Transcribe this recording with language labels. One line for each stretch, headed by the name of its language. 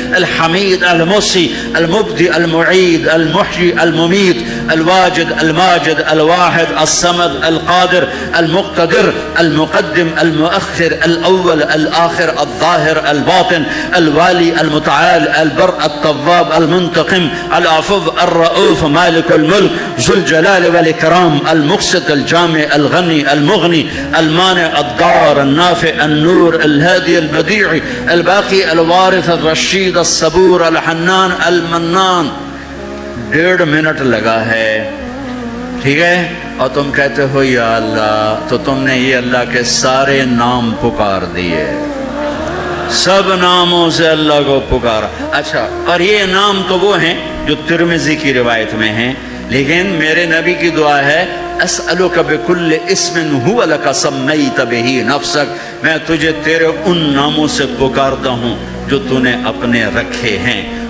Arabic: الحميد المحصي المبدئ المعيد المحيي المميت الواجد الماجد الواحد الصمد القادر المقتدر المقدم المؤخر الأول الآخر الظاهر الباطن الوالي المتعال البر التواب المنتقم العفو الرؤوف مالک الملک ذو الجلال والاکرام المقسط الجامع الغنی المغنی المانع الضار النافع النور الهادي البديع الباقي الوارث الرشید الصبور الحنان المنان.
Urdu: 1.5 منٹ لگا ہے، ٹھیک ہے، اور تم کہتے ہو یا اللہ، تو تم نے یہ اللہ کے سارے نام پکار دیے، سب ناموں سے اللہ کو پکارا. اچھا، اور یہ نام تو وہ ہیں جو ترمذی کی روایت میں ہیں، لیکن میرے نبی کی دعا ہے
Arabic: اسألک بکل اسم هو لک سمیت بہ نفسک،
Urdu: میں تجھے تیرے ان ناموں سے پکارتا ہوں جو تو نے اپنے رکھے ہیں.